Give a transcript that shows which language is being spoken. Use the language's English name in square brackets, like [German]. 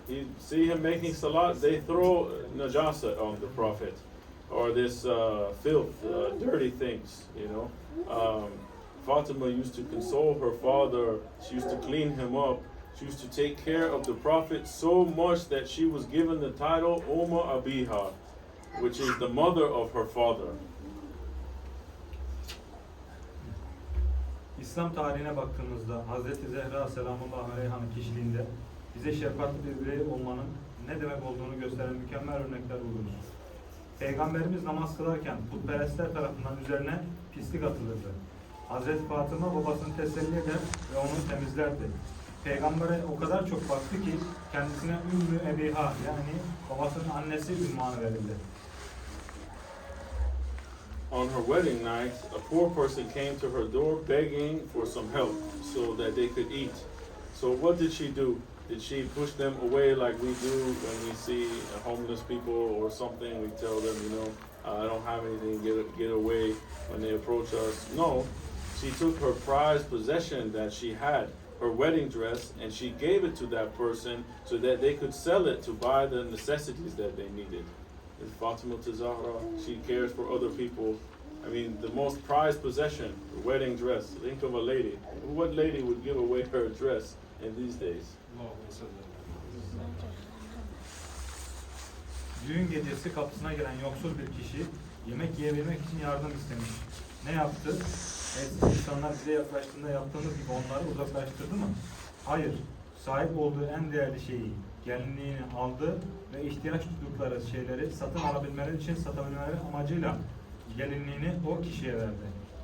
[English] You see him making salat, they throw najasa on the Prophet, or this filth, dirty things, you know. Fatima used to console her father, she used to clean him up, she used to take care of the Prophet so much that she was given the title Umma Abiha, which is the mother of her father. [Turkish] İslam tarihine baktığımızda Hazreti Zehra selamullahi aleyhanın kişiliğinde bize şefkatli bir birey olmanın ne demek olduğunu gösteren mükemmel örnekler buluruz. Peygamberimiz namaz kılarken putperestler tarafından üzerine pislik atılırdı. Hazreti Fatıma babasını teselli eder ve onu temizlerdi. Peygambere o kadar çok baktı ki kendisine Ümmü Ebiha, yani babasının annesi ünvanı verildi. [English] On her wedding night, a poor person came to her door begging for some help so that they could eat. So what did she do? Did she push them away like we do when we see homeless people or something? We tell them, you know, I don't have anything, get away when they approach us. No, she took her prized possession that she had, her wedding dress, and she gave it to that person so that they could sell it to buy the necessities that they needed. Fatima Zahra, she cares for other people. I mean, the most prized possession, the wedding dress. Think of a lady. What lady would give away her dress in these days? [Turkish] Düğün gecesi kapısına gelen yoksul bir kişi yemek yiyebilmek için yardım istemiş. Ne yaptı? Eski insanlar bize yaklaştığında yaptığımız gibi onları uzaklaştırdı mı? Hayır. Sahip olduğu en değerli şeyi, gelinliğini aldı ve ihtiyaç duydukları şeyleri satın alabilmeleri için satabilmeleri amacıyla gelinliğini o kişiye verdi.